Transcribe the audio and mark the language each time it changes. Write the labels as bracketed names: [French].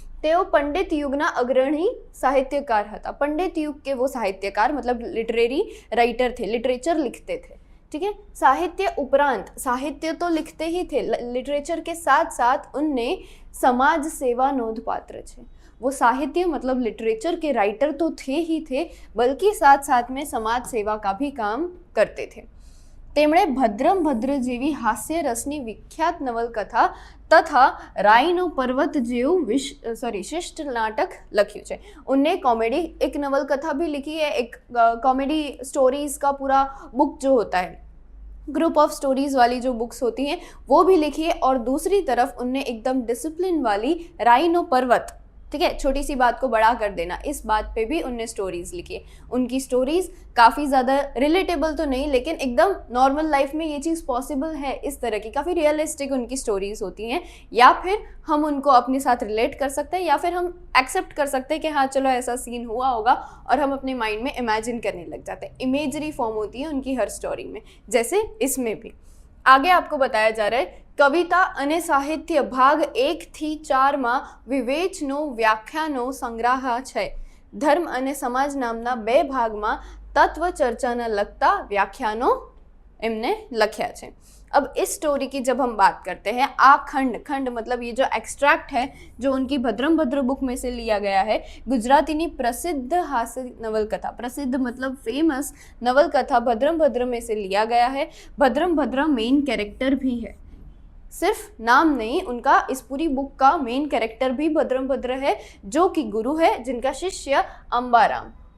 [Gujarati] तेओ पंडित युगना अग्रणी साहित्यकार हता। [Hindi] पंडित युग के वो साहित्यकार मतलब लिटरेरी राइटर थे, लिटरेचर लिखते थे। ठीक है। साहित्य उपरांत, साहित्य तो लिखते ही थे, लिटरेचर के साथ साथ उनने समाज सेवा [Gujarati] नोंधपात्र छे। [Hindi] वो साहित्य मतलब लिटरेचर के राइटर तो थे ही थे, बल्कि साथ साथ में समाज सेवा का भी काम करते थे। [Gujarati] તેમણે ભદ્રમ ભદ્ર જેવી હાસ્ય રસની વિખ્યાત નવલકથા તથા રાઈનો પર્વત જેવું શિષ્ટ નાટક લખ્યું છે। [Hindi] उनने कॉमेडी एक नवलकथा भी लिखी है, एक कॉमेडी स्टोरीज का पूरा बुक जो होता है, ग्रुप ऑफ स्टोरीज वाली जो बुक्स होती हैं वो भी लिखी है। और दूसरी तरफ उनने एकदम डिसिप्लिन वाली राइनो पर्वत, ठीक है, छोटी सी बात को बड़ा कर देना, इस बात पे भी उनने स्टोरीज लिखी है। उनकी स्टोरीज काफ़ी ज़्यादा रिलेटेबल तो नहीं, लेकिन एकदम नॉर्मल लाइफ में ये चीज़ पॉसिबल है, इस तरह की काफ़ी रियलिस्टिक उनकी स्टोरीज होती हैं। या फिर हम उनको अपने साथ रिलेट कर सकते हैं, या फिर हम एक्सेप्ट कर सकते हैं कि हाँ चलो ऐसा सीन हुआ होगा, और हम अपने माइंड में इमेजिन करने लग जाते हैं। इमेजरी फॉर्म होती है उनकी हर स्टोरी में, जैसे इसमें भी। आगे आपको बताया जा रहा है [Gujarati] कविता અને સાહિત્ય ભાગ 1 થી 4 માં વિવેચનો વ્યાખ્યાનો સંગ્રહ છે। ધર્મ અને સમાજ નામના 2 ભાગમાં તત્વ ચર્ચાના લગતા વ્યાખ્યાનો એમને લખ્યા છે। [Hindi] अब इस स्टोरी की जब हम बात करते हैं, खंड मतलब ये जो एक्सट्रैक्ट है जो उनकी भद्रम भद्र बुक में से लिया गया है, गुजराती प्रसिद्ध हास्य नवलकथा, प्रसिद्ध मतलब फेमस नवलकथा भद्रम भद्र में से लिया गया है। भद्रम भद्र मेन कैरेक्टर भी है, सिर्फ नाम नहीं, उनका इस पूरी बुक का मेन कैरेक्टर भी भद्रम भद्र है, जो कि गुरु है, जिनका शिष्य अंबाराम।